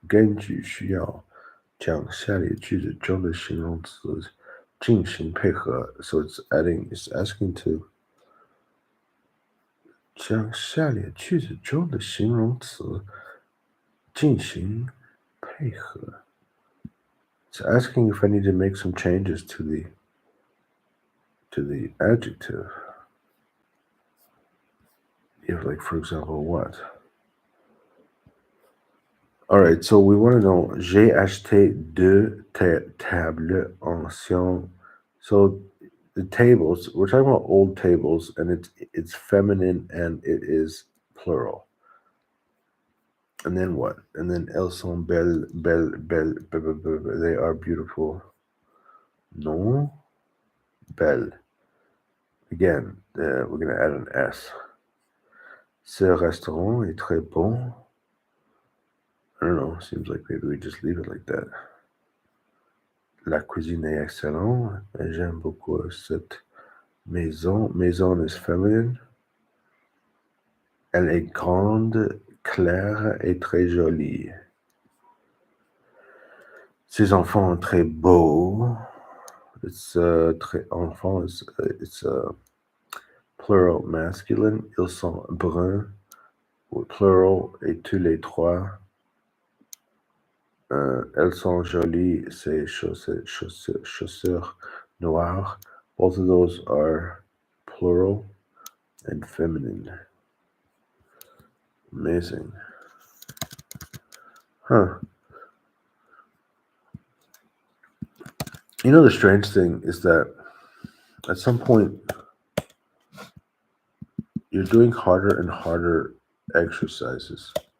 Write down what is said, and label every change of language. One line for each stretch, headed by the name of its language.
Chinese: 根据需要将下列句子中的形容词进行配合.
English: So it's asking to
Chinese: 将下列句子中的形容词进行配合.
English: It's asking if I need to make some changes to the adjective. If, like, for example, what? All right, so we want to know,
French: j'ai acheté deux tables anciennes.
English: So the tables, we're talking about old tables, and it's feminine and it is plural. And then what? And then
French: elles sont belles,
English: they are beautiful.
French: Non, belle.
English: Again, we're going to add an S.
French: Ce restaurant est très bon.
English: I don't know, seems like maybe we just leave it like that.
French: La cuisine est excellente. J'aime beaucoup cette maison.
English: Maison is feminine.
French: Elle est grande, claire et très jolie. Ses enfants sont très beaux.
English: It's
French: très enfant. It's
English: Plural masculine,
French: ils sont bruns. Ou plural, et tous les trois. Elles sont jolies, ces chaussures noires.
English: Both of those are plural and feminine. Amazing. Huh. You know, the strange thing is that at some point you're doing harder and harder exercises.